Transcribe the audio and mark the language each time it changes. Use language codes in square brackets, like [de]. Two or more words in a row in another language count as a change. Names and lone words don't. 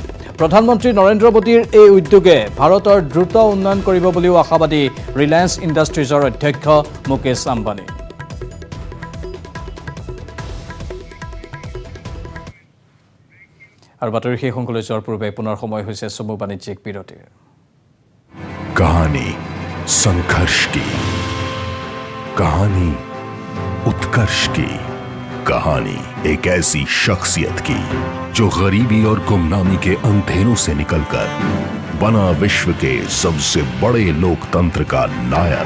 [as] প্ৰধানমন্ত্ৰী নৰেন্দ্ৰ মোদীৰ এই উদ্যোগে ভাৰতৰ দ্ৰুত উন্নয়ন কৰিব বুলিও আশাবাদী ৰিলায়েন্স ইণ্ডাষ্ট্ৰিজৰ অধ্যক্ষ মুকেশ আম্বানী। আৰু বাতৰি শেষ অংকলৈ যোৱাৰ পূৰ্বে পুনৰ সময় হৈছে চমু বাণিজ্যিক বিৰতিৰ। [hi] कहानी संघर्ष की, कहानी उत्कर्ष की, कहानी एक ऐसी शख्सियत की जो गरीबी और गुमनामी के अंधेरों से निकलकर बना विश्व के सबसे बड़े लोकतंत्र का नायक।